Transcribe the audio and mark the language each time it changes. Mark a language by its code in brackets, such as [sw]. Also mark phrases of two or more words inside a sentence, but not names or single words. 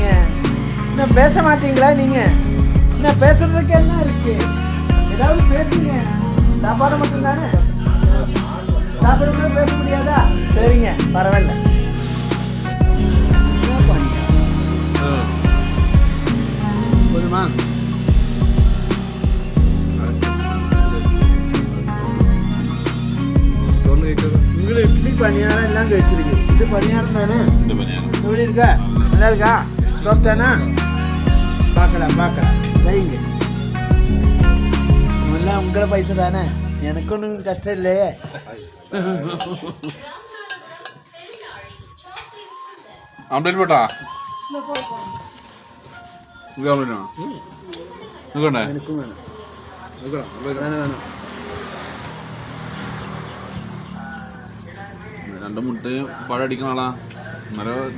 [ta] இன்னும் பேச மாட்டீங்களா நீங்க? என்ன பேசுறதுக்கு என்ன இருக்கு? ஏதாவது பேசுங்க. சாப்பாடு மட்டும்தானே? சாப்பாடு கூட பேச முடியாதா? சரிங்க, பரவாயில்ல. போதுமா? [ml] നിങ്ങൾ ഇഡ്ഡലി പണിയാരം എല്ലാം കഴിച്ചിരിക്കും. ഇത് പണിയാരം തന്നെ ഇവിടെ [ta] இருக்கா? நல்லா இருக்கா? சாப்பிட்டானா? பார்க்கலாம் வைங்க. எல்லாம் உங்கள பைசா தானே, எனக்கு ஒன்றும் கஷ்டம் இல்லையே. [ml] ആംപ്ലേറ്റ് പോട്ടാ എനിക്കും വേണം. വേണം. രണ്ട് മുട്ടയും പഴം അടിക്കണ ആളാ. ഇന്നലെ